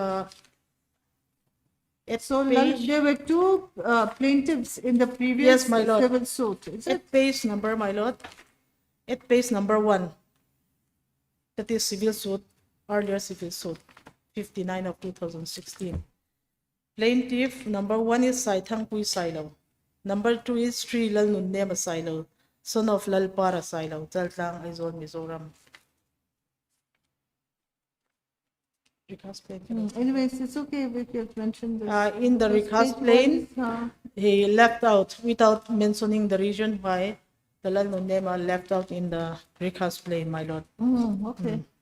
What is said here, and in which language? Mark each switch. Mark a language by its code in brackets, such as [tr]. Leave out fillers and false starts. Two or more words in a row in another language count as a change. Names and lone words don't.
[en] So there were two plaintiffs in the previous yes, my lord. civil suit. Is it? At page number, my lord, at page number 1, that is civil suit, earlier civil suit, 59 of 2016. Plaintiff number 1 is Saithang Pui Silo. Number 2 is Sri Lal Nunnem Silo, son of Lalpara Silo, Jaltang, Aizol, Mizoram. Recast plain. Anyways, it's okay if you have mentioned this. In the Because recast page plain, one is, he left out without mentioning the region why the Lal Nunnem left out in the recast plain, my lord. okay.